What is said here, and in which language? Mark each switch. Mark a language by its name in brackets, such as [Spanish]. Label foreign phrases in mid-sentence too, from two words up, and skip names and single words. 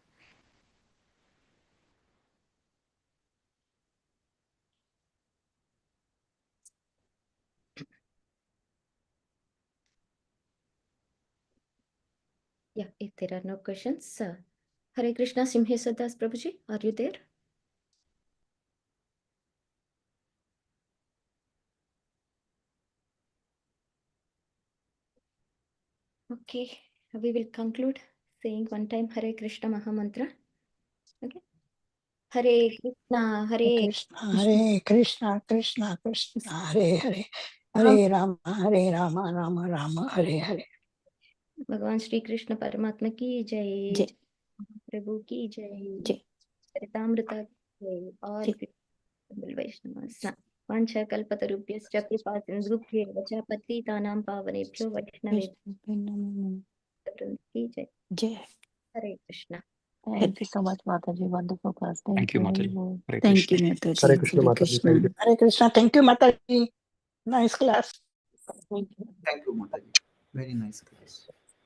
[English] Yeah, if there are no questions, Hare Krishna, Simhesa Das Prabhuji, are you there? Okay, we will conclude saying one time Hare Krishna Mahamantra. Okay. Hare Krishna, [Sanskrit] हरे कृष्ण कृष्ण कृष्ण हरे हरे हरे राम राम राम हरे हरे. [Hindi] भगवान श्री कृष्ण परमात्मा की जय, जय। प्रभु की जय, जय। चरितामृता की जय, और वैष्णव [Sanskrit] वाञ्छाकल्पतरुभ्यश्च कृपा सिन्धुभ्येव च पतितानां पावनेभ्यो वैष्णवेभ्यो [Hindi] की जय। जय। हरे कृष्ण। [English] Thank you so much, Mataji. Wonderful class. Thank you, very Mataji. well. Hare Thank you, Krishna. Mataji. Hare Krishna, Hare Mataji. Krishna. Thank you. Hare Krishna. Thank you, Mataji. Nice class. Thank you, Mataji. Very nice class.